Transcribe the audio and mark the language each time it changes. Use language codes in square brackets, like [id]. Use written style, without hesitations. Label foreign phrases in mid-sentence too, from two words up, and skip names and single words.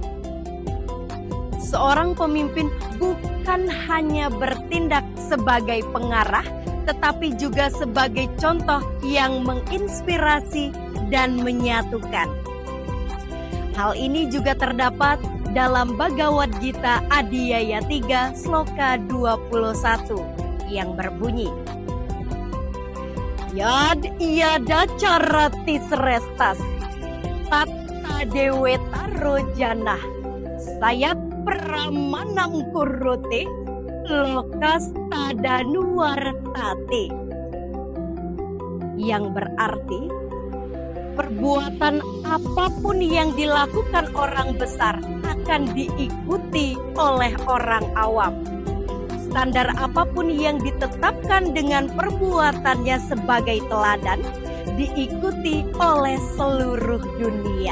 [id] Seorang pemimpin bukan hanya bertindak sebagai pengarah, tetapi juga sebagai contoh yang menginspirasi dan menyatukan. Hal ini juga terdapat dalam Bhagavad Gita Adhyaya 3 Sloka 21 yang berbunyi, [sa] यद् यदा चरति श्रेष्ठस् तत देवेत रोजनः सयत् प्रमाणं कुरुते लोकस् तदनुवर्तते, [id] yang berarti perbuatan apapun yang dilakukan orang besar akan diikuti oleh orang awam. Standar apapun yang ditetapkan dengan perbuatannya sebagai teladan diikuti oleh seluruh dunia.